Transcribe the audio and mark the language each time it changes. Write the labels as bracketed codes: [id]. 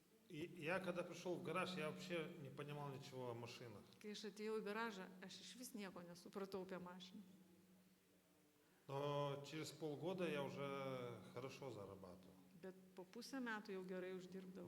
[ru] И я когда пришел в гараж, я вообще не понимал ничего о машинах. [lt] Kai aš atėjau į garažą, aš iš vis nieko nesupratau apie mašiną. [ru] Но через полгода я уже хорошо зарабатывал. [lt] Bet po pusę metų jau gerai uždirbdavau.